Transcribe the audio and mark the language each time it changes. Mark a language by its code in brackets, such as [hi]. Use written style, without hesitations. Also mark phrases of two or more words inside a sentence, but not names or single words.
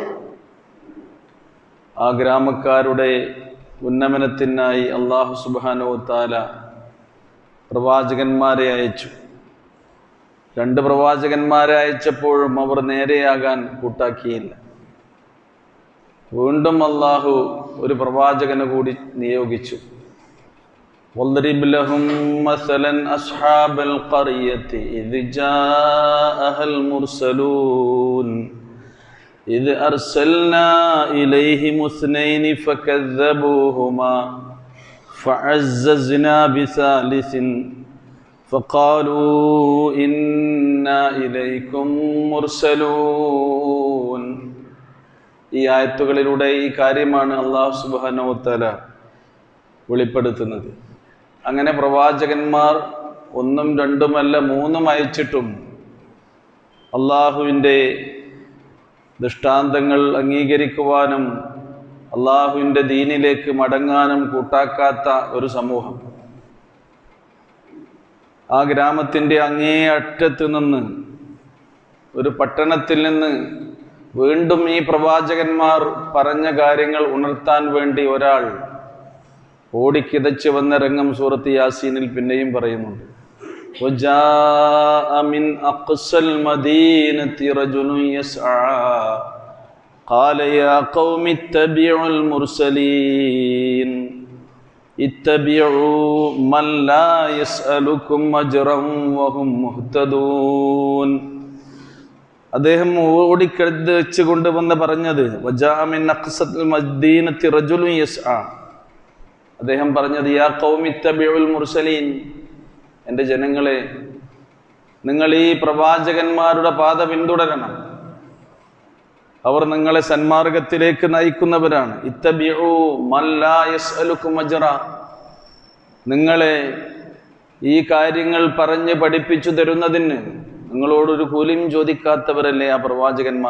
[ml] ആ ഗ്രാമക്കാരുടെ ഉന്നമനത്തിനായി അല്ലാഹു [ar] سبحانه تعالى [ml] പ്രവാചകന്മാരെ അയച്ചു. 2 പ്രവാചകന്മാരെ അയച്ചപ്പോഴും അവർ നേരെയാകാൻ കൂട്ടാക്കിയില്ല. വീണ്ടും അല്ലാഹു ഒരു പ്രവാചകനെ കൂടി നിയോഗിച്ചു. [ar] وَاضْرِبْ لَهُمْ مَثَلًا أَصْحَابَ الْقَرْيَةِ إِذْ جَاءَهَا الْمُرْسَلُونَ إذ أرسلنا إليهم اثنين فكذبوهما فعززنا بثالث فقالوا إنا إليكم مرسلون. [ml] ഈ ആയത്തുകളിലൂടെ ഈ കാര്യമാണ് അല്ലാഹു [ar] سبحانه وتعالى [ml] വെളിപ്പെടുത്തുന്നത്. അങ്ങനെ പ്രവാചകന്മാർ ഒന്നും രണ്ടുമല്ല മൂന്നും അയച്ചിട്ടും അള്ളാഹുവിൻ്റെ ദൃഷ്ടാന്തങ്ങൾ അംഗീകരിക്കുവാനും അള്ളാഹുവിൻ്റെ ദീനിലേക്ക് മടങ്ങാനും കൂട്ടാക്കാത്ത ഒരു സമൂഹം. ആ ഗ്രാമത്തിൻ്റെ അങ്ങേ അറ്റത്ത് നിന്ന്, ഒരു പട്ടണത്തിൽ നിന്ന് വീണ്ടും ഈ പ്രവാചകന്മാർ പറഞ്ഞ കാര്യങ്ങൾ ഉണർത്താൻ വേണ്ടി ഒരാൾ ഓടിക്കിതച്ച് വന്ന രംഗം സൂറത്ത് യാസീനിൽ പിന്നെയും പറയുന്നുണ്ട്. [ar] وَجَاءَ مِنْ أَقْصَى الْمَدِينَةِ رَجُلٌ يَسْعَى قَالَ يَا قَوْمِ اتَّبِعُوا الْمُرْسَلِينَ اتَّبِعُوا مَنْ لَا يَسْأَلُكُمْ أَجْرًا وَهُمْ مُهْتَدُونَ. [ml] അദ്ദേഹം ഓടിക്കിതച്ച് കൊണ്ടുവന്ന് പറഞ്ഞത് [ar] وَجَاءَ مِنْ أَقْصَى الْمَدِينَةِ رَجُلٌ يَسْعَى. [ml] അദ്ദേഹം പറഞ്ഞത് [ar] يا قوم اتبعوا المرسلين, [ml] എൻ്റെ ജനങ്ങളെ, നിങ്ങൾ ഈ പ്രവാചകന്മാരുടെ പാത പിന്തുടരണം. അവർ നിങ്ങളെ സന്മാർഗത്തിലേക്ക് നയിക്കുന്നവരാണ്. [ar] اتبعوا من لا يسألكم أجرا, [ml] നിങ്ങളെ ഈ കാര്യങ്ങൾ പറഞ്ഞ് പഠിപ്പിച്ചു തരുന്നതിന് നിങ്ങളോടൊരു കൂലിയും ചോദിക്കാത്തവരല്ലേ ആ പ്രവാചകന്മാർ?